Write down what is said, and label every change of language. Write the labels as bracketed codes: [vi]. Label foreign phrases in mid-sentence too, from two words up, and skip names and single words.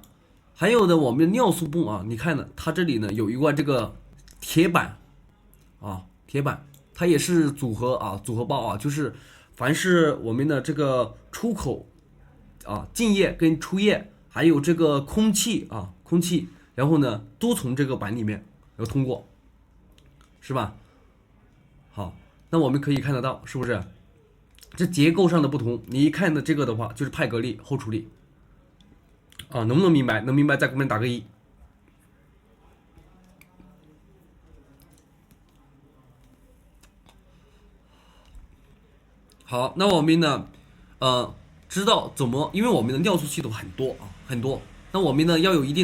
[zh] 還有呢，我們的尿素泵啊，你看呢，它這裡呢有一塊這個鐵板啊，鐵板，它也是組合包啊，就是凡是我們的這個出口。進液跟出液，還有這個空氣，然後呢都從這個板裡面要通過，是吧？好，那我們可以看得到，是不是？這結構上的不同，你一看的這個的話，就是派格利後處理，能不能明白？能明白再給我們打個1。好，那我們呢，知道怎麼，因為我們的尿素系統很多，那我們呢要有一定